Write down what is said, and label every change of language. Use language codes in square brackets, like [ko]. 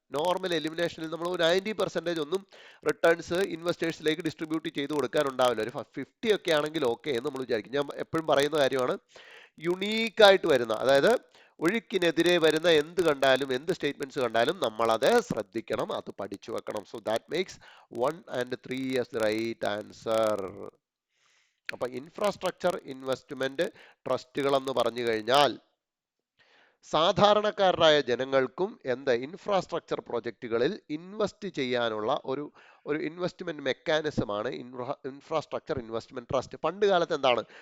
[ml] Normal എലിമിനേഷനിൽ നമ്മൾ 90% ഒന്നും returns ഇൻവെസ്റ്റേഴ്സിലേക്ക് distribute ചെയ്ത് കൊടുക്കാനുണ്ടാവില്ല. ഒരു 50 ഒക്കെ ആണെങ്കിൽ ഓക്കെ എന്ന് നമ്മൾ വിചാരിക്കും. ഞാൻ എപ്പോഴും പറയുന്ന കാര്യമാണ്, യുണീക്കായിട്ട് വരുന്ന, അതായത് ഒഴുക്കിനെതിരെ വരുന്ന എന്ത് കണ്ടാലും, എന്ത് സ്റ്റേറ്റ്മെന്റ്സ് കണ്ടാലും നമ്മൾ അത് ശ്രദ്ധിക്കണം, അത് പഠിച്ചു വെക്കണം. [en] So that makes 1 and 3 as the right answer. [ml] അപ്പൊ ഇൻഫ്രാസ്ട്രക്ചർ ഇൻവെസ്റ്റ്മെന്റ് ട്രസ്റ്റുകൾ എന്ന് പറഞ്ഞു കഴിഞ്ഞാൽ സാധാരണക്കാരായ ജനങ്ങൾക്കും ഇൻഫ്രാസ്ട്രക്ചർ പ്രൊജക്റ്റുകളിൽ ഇൻവെസ്റ്റ് ചെയ്യാനുള്ള ഒരു ഇൻവെസ്റ്റ്മെന്റ് മെക്കാനിസമാണ് ഇൻഫ്രാസ്ട്രക്ചർ ഇൻവെസ്റ്റ്മെന്റ് ട്രസ്റ്റ്. പണ്ട് കാലത്ത് എന്താണ്?